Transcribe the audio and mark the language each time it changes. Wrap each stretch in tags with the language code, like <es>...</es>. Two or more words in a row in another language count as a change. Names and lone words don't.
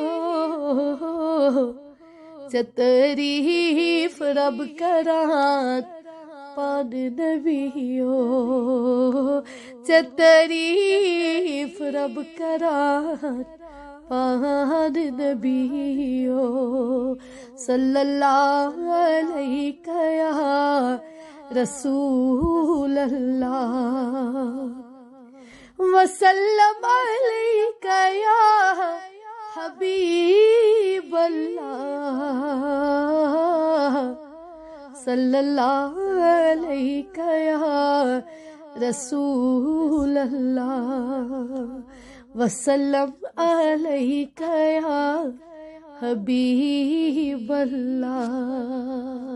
<pa>تعریف رب کرن پن نبیو تعریف رب کرن پن نبیو</pa> <ar>صلى الله عليك يا رسول الله وسلم عليك يا حبيب الله صلى الله عليك يا رسول الله وسلم عليك يا حبيب الله</ar>